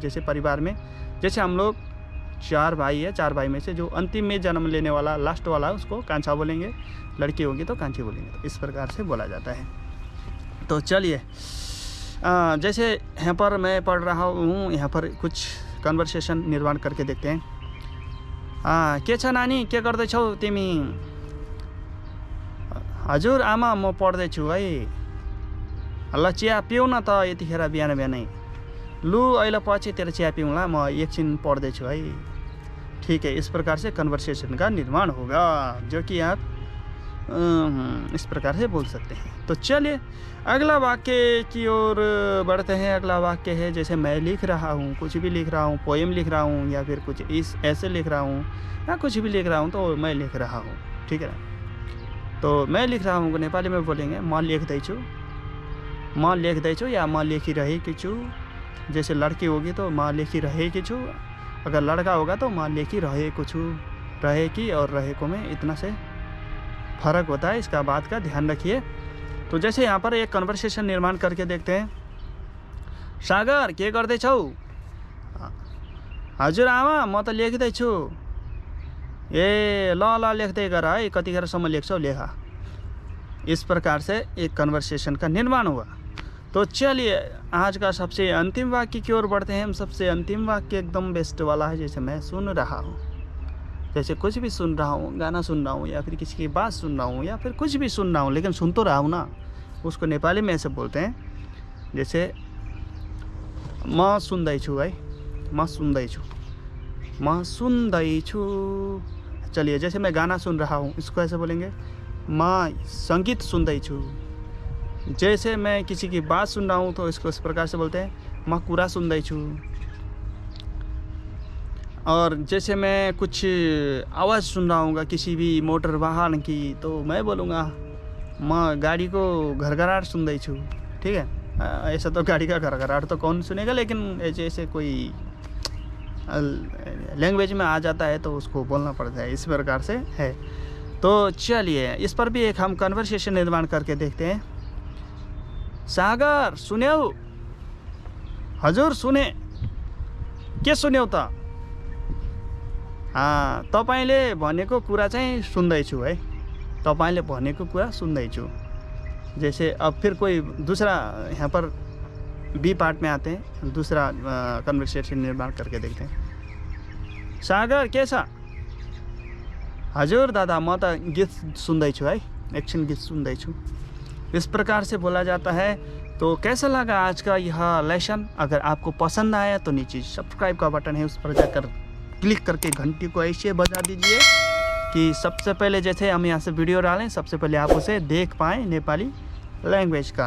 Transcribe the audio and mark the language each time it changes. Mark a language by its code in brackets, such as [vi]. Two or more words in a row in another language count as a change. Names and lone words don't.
[hi] जैसे परिवार में, जैसे हम लोग 4 भाई है, 4 भाई में से जो अंतिम में जन्म लेने वाला, लास्ट वाला, उसको कांचा बोलेंगे। लड़की होगी तो कांची बोलेंगे। तो इस प्रकार से बोला जाता है। तो चलिए, जैसे यहाँ पर मैं पढ़ रहा हूँ, यहाँ पर कुछ कन्वर्सेशन निर्माण करके देखते हैं। [ne] के छ नानी, के गर्दैछौ तिमी? हजुर आमा, म पढ्दैछु है। ल चिया पिउ न त यतिखेर बिहान बिहानै। लु अहिले पछि तेरो चिया पिउँला, म एकछिन पढ्दैछु है। [hi] ठीक है, इस प्रकार से कन्वर्सेशन का निर्माण होगा, जो कि आप इस प्रकार से बोल सकते हैं। तो चलिए अगला वाक्य की ओर बढ़ते हैं। अगला वाक्य है, जैसे मैं लिख रहा हूँ, कुछ भी लिख रहा हूँ, पोएम लिख रहा हूँ, या फिर कुछ इस ऐसे लिख रहा हूँ, या कुछ भी लिख रहा हूँ, तो मैं लिख रहा हूँ, ठीक है ना। तो मैं लिख रहा हूँ को नेपाली में बोलेंगे [ne] म लेख्दैछु, म लेख्दैछु, [hi] या [ne] म लेखिरहेकी छु। [hi] जैसे लड़की होगी तो [ne] म लेखिरहेकी छु, [hi] अगर लड़का होगा तो [ne] म लेखिरहेको छु। [hi] रहेकी और रहेको में इतना से फ़र्क होता है, इसका बात का ध्यान रखिए। तो जैसे यहाँ पर एक कन्वर्सेशन निर्माण करके देखते हैं। [ne] सागर के गर्दैछौ? हजुर आमा, म त लेख्दैछु। ए ल ल लेख्दै गर है, कतिखेरसम्म लेख्छौ लेखा। [hi] इस प्रकार से एक कन्वर्सेशन का निर्माण हुआ। तो चलिए आज का सबसे अंतिम वाक्य की ओर बढ़ते हैं हम। सबसे अंतिम वाक्य एकदम बेस्ट वाला है, जैसे मैं सुन रहा हूँ। जैसे कुछ भी सुन रहा हूँ, गाना सुन रहा हूँ, या फिर किसी की बात सुन रहा हूँ, या फिर कुछ भी सुन रहा हूँ, लेकिन सुन तो रहा हूँ ना, उसको नेपाली में ऐसे बोलते हैं। [ne] जैसे म सुन्दैछु है, म सुन्दैछु, म सुन्दैछु। [hi] चलिए जैसे मैं गाना सुन रहा हूँ, इसको ऐसे बोलेंगे [ne] म संगीत सुन्दैछु। [hi] जैसे मैं किसी की बात सुन रहा हूँ, तो इसको इस प्रकार से बोलते हैं [ne] म कुरा सुन्दैछु। [hi] और जैसे मैं कुछ आवाज़ सुन रहा हूँ किसी भी मोटर वाहन की, तो मैं बोलूँगा मैं गाड़ी को घरघराहट सुन्दैछु। ठीक है, ऐसा तो गाड़ी का घरघराहट तो कौन सुनेगा, लेकिन ऐसे कोई लैंग्वेज में आ जाता है तो उसको बोलना पड़ता है, इस प्रकार से है। तो चलिए इस पर भी एक हम कन्वर्सेशन निर्माण करके देखते हैं। [ne] सागर सुन्यौ? हजुर सुने। के सुन्यौ त? तपाईँले भनेको कुरा चाहिँ सुन्दैछु है, तपाईँले भनेको कुरा सुन्दैछु। [hi] जैसे अब फिर कोई दूसरा यहाँ पर बी पार्ट में आते हैं, दूसरा कन्वर्सेशन निर्माण करके देखते हैं। [ne] सागर के छ? हजुर दादा म त गीत सुन्दैछु है, एकछिन गीत सुन्दैछु। [hi] इस प्रकार से बोला जाता है। तो कैसा लगा आज का यह लेसन? अगर आपको पसंद आया तो नीचे सब्सक्राइब का बटन है, उस पर जाकर क्लिक करके घंटी को ऐसे बजा दीजिए कि सबसे पहले जैसे हम यहाँ से वीडियो डालें सबसे पहले आप उसे देख पाएँ नेपाली लैंग्वेज का।